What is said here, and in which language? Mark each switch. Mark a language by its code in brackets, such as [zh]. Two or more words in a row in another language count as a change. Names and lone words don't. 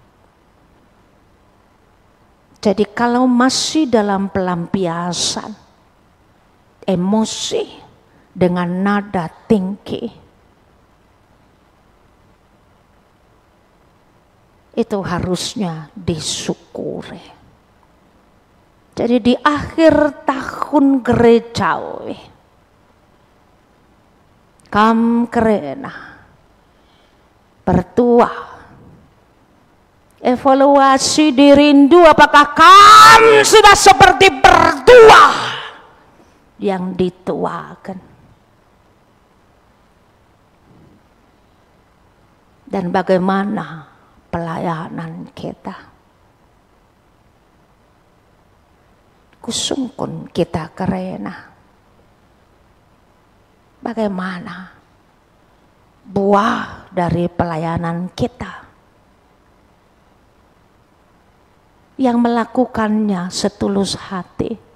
[id] Jadi kalau masih dalam pelampiasan emosi dengan nada tinggi, itu harusnya disyukuri. Jadi di akhir tahun gerejawi, [btx] kam kerena bertua, [id] evaluasi dirindu apakah kamu sudah seperti bertua yang dituakan, dan bagaimana pelayanan kita. [btx] Kusungkun kita kerena [id] bagaimana buah dari pelayanan kita yang melakukannya setulus hati.